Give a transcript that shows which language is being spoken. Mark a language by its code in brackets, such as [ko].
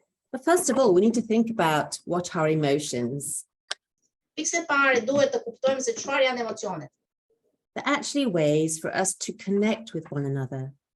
[en] But first of all, we need to think about what are emotions. [sq] Pikse pare duhet të kuptojmë se çfarë janë emocionet. [en] They're actually ways for us to connect with one another.